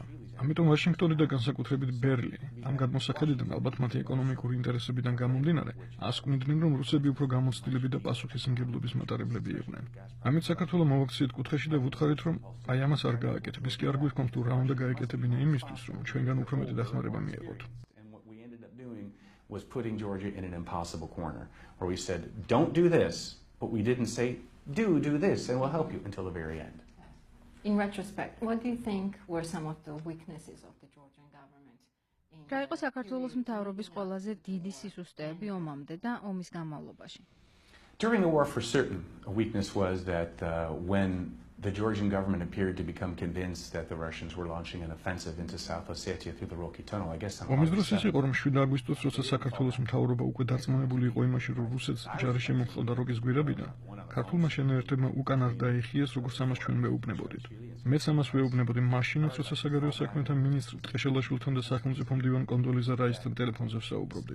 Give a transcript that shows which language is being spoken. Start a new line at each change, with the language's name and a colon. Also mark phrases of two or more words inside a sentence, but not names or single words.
Georgian: ამიტომ ვაშინგტონი და განსაკუთრებით ბერლინი ამ გადმოსახედიდან ალბათ მათი ეკონომიკური ინტერესებიდან გამომდინარე ასკვნიდნენ, რომ რუსები უფრო გამოცდილები და პასუხისმგებლობის მატარებლები იყვნენ. ამით საქართველო მოვაქციეთ კუთხეში და ვუთხარით, რომ აი ამას არ გააკეთებ. ის კი არ გვიქვთ თუ რა უნდა გაეკეთებინა იმისთვის, რომ ჩვენგან უფრო მეტი დახმარება მიეღოთ.
English: Was putting Georgia in an impossible corner where we said, don't do this, but we didn't say, do this, and we'll help you until the very end. In retrospect, what do you think were some of the weaknesses of the Georgian government?
Georgian: რა იყო საქართველოს მთავრობის ყველაზე დიდი სისუსტეები ომამდე და ომის განმავლობაში?
English: During the war, for certain, a weakness was that when the Georgian government appeared to become convinced that the Russians were launching an offensive into South Ossetia through the Rocky Tunnel, I guess some
Georgian: ომის დროს ის იყო, რომ 7 აგვისტოს, როცა საქართველოს მთავრობა უკვე დარწმუნებული იყო იმაში, რომ რუსეთს ჯარი შემოხდა როკის გვირაბიდან, ქართულმა შენაერთებმა უკან არ დაიხიეს, როგორც ამას ჩვენ ვეუბნებოდით. მეც ამას ვეუბნებოდი მაშინაც, როცა საგარეო საქმეთა მინისტრ ტყეშელაშვილთან და სახელმწიფო მდივან კონდოლიზა რაისთან ტელეფონზე ვსაუბრობდით.